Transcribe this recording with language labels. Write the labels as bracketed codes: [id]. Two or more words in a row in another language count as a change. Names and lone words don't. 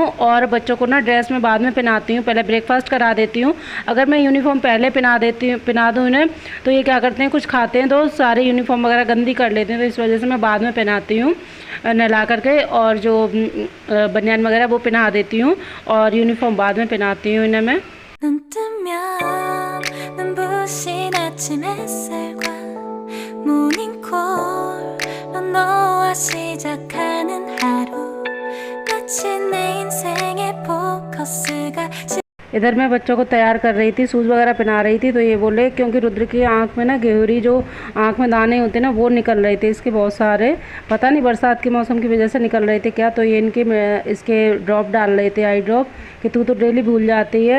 [hi] और बच्चों को ना ड्रेस में बाद में पहनाती हूँ, पहले ब्रेकफास्ट करा देती हूँ। अगर मैं यूनिफॉर्म पहले पहना दूँ इन्हें, तो ये क्या करते हैं, कुछ खाते हैं तो सारी यूनिफॉर्म वगैरह गंदी कर लेते हैं, तो इस वजह से मैं बाद में पहनाती हूँ नहला करके। और जो बनियान वगैरह वो पहना देती हूँ, और यूनिफॉर्म बाद में पहनाती हूँ इन्हें मैं। [ko] 눈 뜨면 눈부신 아침 햇살과 모닝콜로 너와 시작하는 하루, 마치 내 인생의 포커스가 [hi] इधर मैं बच्चों को तैयार कर रही थी, शूज़ वगैरह पहना रही थी। तो ये बोले क्योंकि रुद्र की आंख में ना गेहूरी जो आंख में दाने होते हैं ना वो निकल रहे थे इसके बहुत सारे, पता नहीं बरसात के मौसम की वजह से निकल रहे थे क्या। तो ये इनके इसके ड्रॉप डाल रहे थे, [en] eye drop, [hi] कि तू तो डेली भूल जाती है।